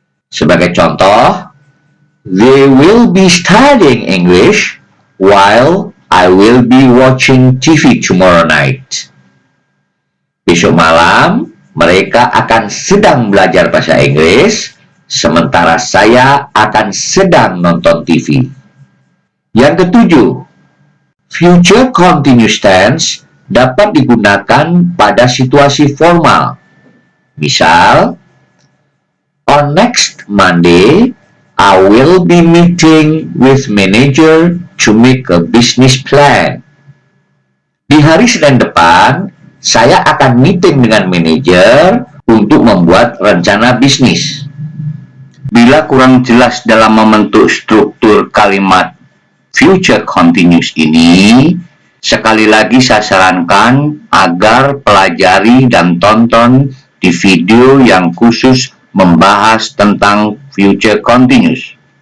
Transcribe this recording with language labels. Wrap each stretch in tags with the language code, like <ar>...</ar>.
<id>Sebagai contoh,</id> <en>they will be studying English while I will be watching TV tomorrow night.</en> <id>Besok malam, mereka akan sedang belajar bahasa Inggris, sementara saya akan sedang nonton TV. Yang ketujuh, future continuous tense dapat digunakan pada situasi formal. Misal,</id> <en>on next Monday, I will be meeting with manager to make a business plan.</en> <id>Di hari Senin depan, saya akan meeting dengan manajer untuk membuat rencana bisnis. Bila kurang jelas dalam membentuk struktur kalimat future continuous ini, sekali lagi saya sarankan agar pelajari dan tonton di video yang khusus membahas tentang future continuous.</id>